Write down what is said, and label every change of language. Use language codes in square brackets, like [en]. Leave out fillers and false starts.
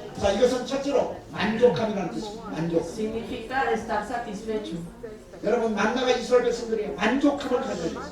[ko] 자, 이것은 첫째로 만족함이라는 뜻입니다. 만족. [es] significa estar satisfecho. [ko] 여러분 만나가 이스라엘 백성들에게 만족함을 가져야